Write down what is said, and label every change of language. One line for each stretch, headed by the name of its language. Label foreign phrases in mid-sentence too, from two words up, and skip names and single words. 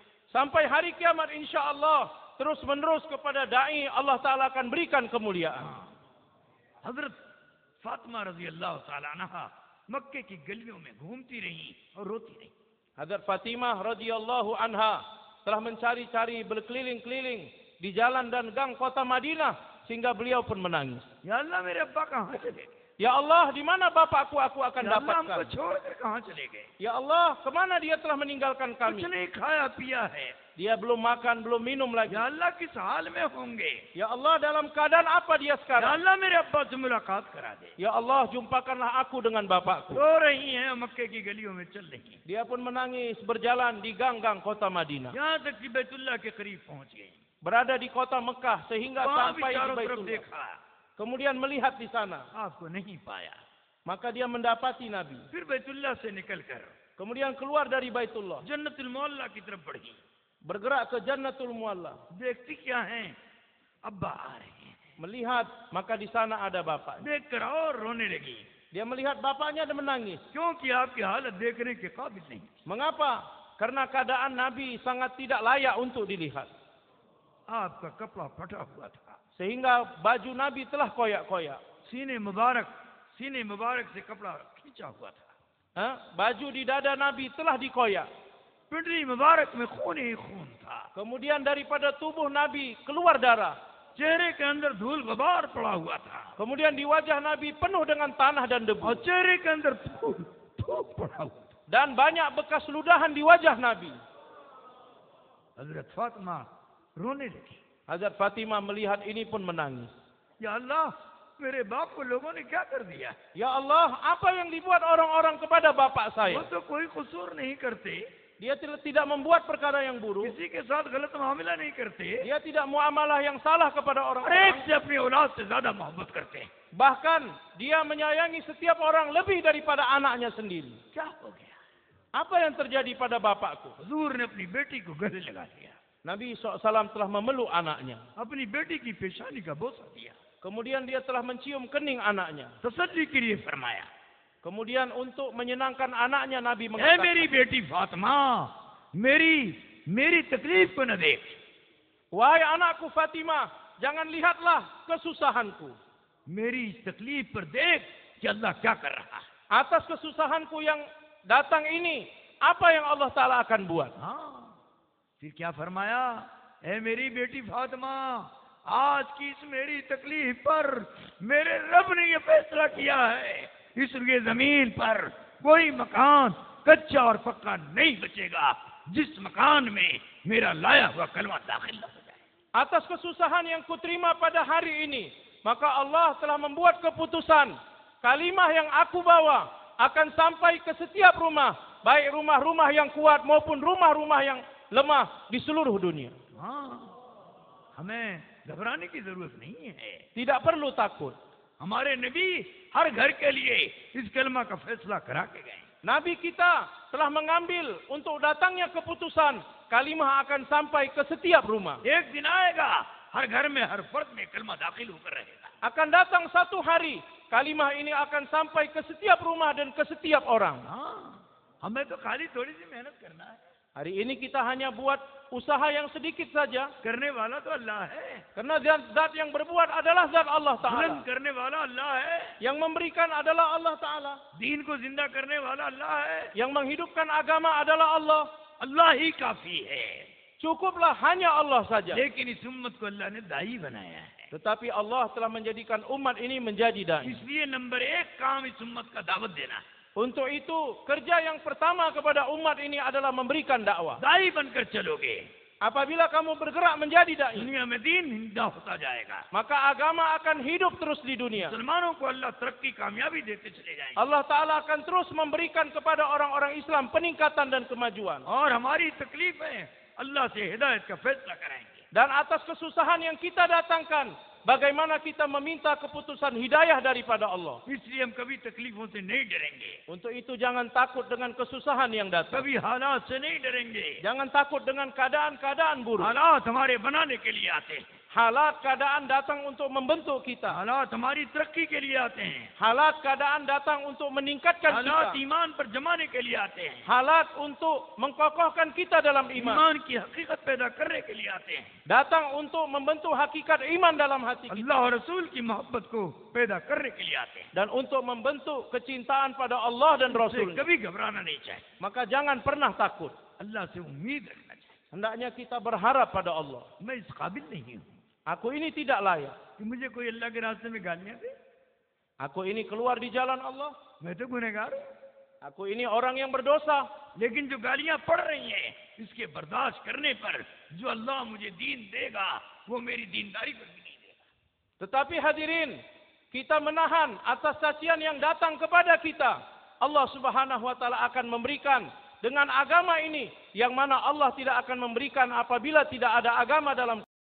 Malay: Sampai hari kiamat
Arabic: إن شاء الله,
Malay: terus menerus kepada da'i Allah Ta'ala akan berikan kemuliaan.
Hindi: हजरत फातिमा
Arabic: رضي الله تعالى عنها
Hindi: मक्के की गलियों में घूमती रही और रोती रही।
Malay: Hadrat Fatimah
Arabic: رضي الله عنها
Malay: telah mencari-cari berkeliling-keliling di jalan dan gang kota Madinah sehingga beliau pun menangis.
Hindi: या अल्लाह मेरे अब्बा कहाँ चले गए?
Malay: Ya Allah, di mana bapakku aku akan
Hindi: या अल्लाह हमको
Malay: dapatkan?
Hindi: छोड़कर कहाँ चले गए?
Malay: Ya Allah, kemana dia telah meninggalkan
Hindi: कुछ
Malay: kami?
Hindi: नहीं खाया पिया है.
Malay: Dia belum makan, belum minum lagi.
Hindi: या अल्लाह किस हाल में होंगे?
Malay: Ya Allah, dalam keadaan apa dia
Hindi: या
Malay: sekarang?
Hindi: अल्लाह मेरे अब्बा से मुलाकात करा दे.
Malay: Ya Allah, jumpakanlah aku dengan bapakku.
Hindi: रो रही हैं, मक्के की गलियों में चल रही हैं.
Malay: Dia pun menangis berjalan di gang-gang kota Madinah.
Hindi: यहाँ तक कि बैतुल्लाह के करीब पहुंच गई.
Malay: Berada di kota Mekah sehingga
Hindi: वहाँ भी
Malay: sampai di
Hindi: चारों तरफ
Malay: Baitullah.
Hindi: देखा,
Malay: Kemudian melihat di sana.
Hindi: आपको नहीं पाया.
Malay: Maka dia mendapati Nabi.
Hindi: फिर बैतुल्लाह से निकलकर
Malay: Kemudian keluar dari Baitullah.
Hindi: जन्नतुल मोहल्ला की तरफ बढ़ी.
Malay: Bergerak ke Jannatul Mualla.
Hindi: देखती क्या है? अब्बा आ रहे हैं.
Malay: Melihat, maka di sana ada bapaknya.
Hindi: देखकर और रोने लगी.
Malay: Dia melihat bapaknya dan menangis.
Hindi: क्योंकि आपकी हालत देखने के काबिल नहीं.
Malay: Mengapa? Karena keadaan Nabi sangat tidak layak untuk dilihat.
Hindi: आपका कपड़ा फटा हुआ था.
Malay: Sehingga baju Nabi telah koyak-koyak.
Hindi: सीने मुबारक से कपड़ा खींचा हुआ था.
Malay: Baju di dada Nabi telah dikoyak.
Hindi: पिंडली मुबारक में खून ही खून था.
Malay: Kemudian daripada tubuh Nabi keluar darah.
Hindi: चेहरे के अंदर धूल गुबार पड़ा हुआ था.
Malay: Kemudian di wajah Nabi penuh dengan tanah dan
Hindi: और
Malay: debu.
Hindi: चेहरे के अंदर थूक पड़ा हुआ था.
Malay: Dan banyak bekas ludahan di wajah Nabi.
Hindi: हजरत फातिमा रोने लगी.
Malay: Hazrat Fatimah melihat ini pun menangis.
Hindi: या अल्लाह, मेरे बाप को लोगों ने क्या कर दिया?
Malay: Ya Allah, apa yang dibuat orang-orang kepada bapak
Hindi: वो
Malay: saya?
Hindi: तो कोई कसूर नहीं करते,
Malay: Dia tidak membuat perkara yang buruk.
Hindi: किसी के साथ गलत मामला नहीं करते,
Malay: Dia tidak muamalah yang salah kepada
Hindi: और एक
Malay: orang-orang.
Hindi: से अपनी औलाद से ज्यादा मोहब्बत करते हैं.
Malay: Bahkan dia menyayangi setiap orang lebih daripada anaknya sendiri.
Hindi: क्या हो गया?
Malay: Apa yang terjadi pada bapakku?
Hindi: हुजूर ने अपनी बेटी को गले लगा लिया,
Malay: Nabi SAW telah memeluk anaknya.
Hindi: अपनी बेटी की पेशानी का बोसा दिया,
Malay: Kemudian dia telah mencium kening anaknya.
Hindi: तसल्ली के लिए फरमाया,
Malay: Kemudian untuk menyenangkan anaknya Nabi
Hindi: ऐ
Malay: mengatakan,
Hindi: मेरी बेटी फातिमा, मेरी तकलीफ को न देख.
Malay: wahai anakku Fatimah, jangan lihatlah kesusahanku.
Hindi: मेरी इस तकलीफ पर देख कि अल्लाह क्या कर रहा है.
Malay: Atas kesusahanku yang datang ini, apa yang Allah Ta'ala akan buat?
Hindi: हाँ, फिर क्या फरमाया? ऐ मेरी बेटी फातिमा, आज की इस मेरी तकलीफ पर मेरे रब ने ये फैसला किया है, इसलिए जमीन पर कोई मकान कच्चा और पक्का नहीं बचेगा जिस मकान में मेरा लाया हुआ कलमा दाखिल न हो जाए.
Malay: Atas kesusahan yang kuterima pada hari ini, maka Allah telah membuat keputusan, kalimah yang aku bawa akan sampai ke setiap rumah, baik rumah-rumah yang kuat maupun rumah-rumah yang lemah di seluruh dunia.
Hindi: हाँ, हमें घबराने की जरूरत नहीं है.
Malay: Tidak perlu takut.
Hindi: हमारे नबी हर घर के लिए इस कलमा का फैसला करा के गए.
Malay: Nabi kita telah mengambil untuk datangnya keputusan, kalimah akan sampai ke setiap rumah.
Hindi: एक दिन आएगा, हर घर में हर फर्द में कलमा दाखिल होकर रहेगा.
Malay: Akan datang satu hari, kalimah ini akan sampai ke setiap rumah dan ke setiap orang.
Hindi: हाँ, हमें तो खाली थोड़ी सी मेहनत करना है.
Malay: Hari ini kita hanya buat usaha yang sedikit saja.
Hindi: करने वाला तो अल्लाह है,
Malay: Karena zat yang berbuat adalah zat Allah
Hindi: बुलंद
Malay: Ta'ala.
Hindi: करने वाला अल्लाह है,
Malay: Yang memberikan adalah Allah Ta'ala.
Hindi: दीन को जिंदा करने वाला अल्लाह है.
Malay: Yang menghidupkan agama adalah Allah.
Hindi: अल्लाह ही काफी है.
Malay: Cukuplah hanya Allah saja.
Hindi: लेकिन इस उम्मत को अल्लाह ने दाई बनाया है.
Malay: Tetapi Allah telah menjadikan umat ini menjadi dai.
Hindi: इसलिए नंबर एक काम इस उम्मत का दावत देना है.
Malay: Untuk itu, kerja yang pertama kepada umat ini adalah memberikan dakwah.
Hindi: दाई बनकर चलोगे,
Malay: Apabila kamu bergerak menjadi dai,
Hindi: दुनिया में दीन जिंदा होता जाएगा.
Malay: maka agama akan hidup terus di dunia.
Hindi: मुसलमानों को अल्लाह तरक्की कामयाबी देते चले जाएंगे.
Malay: Allah Ta'ala akan terus memberikan kepada orang-orang Islam peningkatan dan kemajuan.
Hindi: और हमारी तकलीफें अल्लाह से हिदायत का फैसला कराएंगे.
Malay: Dan atas kesusahan yang kita datangkan, bagaimana kita meminta keputusan hidayah daripada Allah.
Hindi: इसलिए हम कभी तकलीफों से नहीं डरेंगे,
Malay: Untuk itu jangan takut dengan kesusahan yang datang.
Hindi: कभी हालात से नहीं डरेंगे.
Malay: Jangan takut dengan keadaan-keadaan buruk.
Hindi: हालात हमारे बनाने के लिए आते हैं.
Malay: Halat keadaan datang untuk membentuk kita.
Hindi: हालात हमारी तरक्की के लिए आते हैं.
Malay: Halat keadaan datang untuk meningkatkan
Hindi: हालात
Malay: kita.
Hindi: ईमान पर जमाने के लिए आते हैं.
Malay: Halat untuk mengkokohkan kita dalam iman.
Hindi: ईमान की हकीकत पैदा करने के लिए आते हैं.
Malay: Datang untuk membentuk hakikat iman dalam hati kita.
Hindi: अल्लाह और रसूल की मोहब्बत को पैदा करने के लिए आते हैं.
Malay: Dan untuk membentuk kecintaan pada Allah dan
Hindi: उसे
Malay: Rasul.
Hindi: कभी घबराना नहीं चाहिए.
Malay: Maka jangan pernah takut.
Hindi: अल्लाह से उम्मीद रखना चाहिए.
Malay: Hendaknya kita berharap pada Allah.
Hindi: मैं इस काबिल नहीं हूँ
Malay: Aku ini tidak layak.
Hindi: कि मुझे कोई अल्लाह के रास्ते में गालियां दे.
Malay: Aku ini keluar di jalan Allah.
Hindi: मैं तो गुनहगार हूं,
Malay: Aku ini orang yang berdosa.
Hindi: लेकिन जो गालियां पड़ रही हैं इसके बर्दाश्त करने पर जो अल्लाह मुझे दीन देगा वो मेरी दीनदारी पर भी नहीं देगा.
Malay: Tetapi hadirin, kita menahan atas cacian yang datang kepada kita. Allah
Arabic: سبحانه وتعالى
Malay: akan memberikan dengan agama ini yang mana Allah tidak akan memberikan apabila tidak ada agama dalam